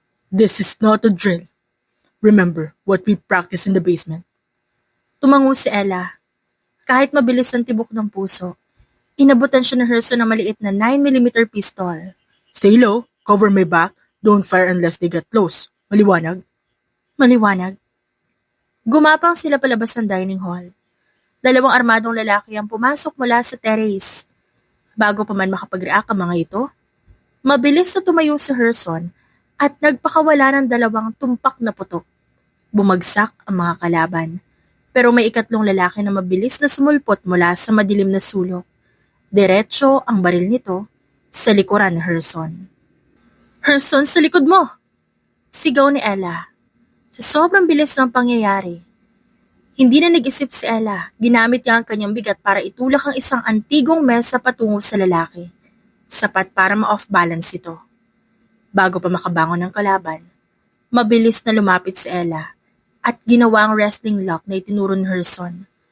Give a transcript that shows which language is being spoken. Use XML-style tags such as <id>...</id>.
<en>This is not a drill. Remember what we practice in the basement.</en> <tl>Tumango si Ella. Kahit mabilis ang tibok ng puso, inabutan siya ni Herson ng maliit na 9mm pistol.</tl> <en>Stay low, cover my back, don't fire unless they get close.</en> <tl>Maliwanag? Maliwanag. Gumapang sila palabas ng dining hall. Dalawang armadong lalaki ang pumasok mula sa terrace. Bago pa man makapag-react ang mga ito, mabilis na tumayo si Herson at nagpakawala ng dalawang tumpak na putok. Bumagsak ang mga kalaban. Pero may ikatlong lalaki na mabilis na sumulpot mula sa madilim na sulok. Diretso ang baril nito sa likuran ni Herson. Herson, sa likod mo! Sigaw ni Ella. Sa sobrang bilis ng pangyayari, hindi na nag-isip si Ella. Ginamit niya ang kanyang bigat para itulak ang isang antigong mesa patungo sa lalaki. Sapat para ma-off balance ito. Bago pa makabangon ng kalaban, mabilis na lumapit si Ella at ginawa ang wrestling lock na itinuro ni Herson.</tl>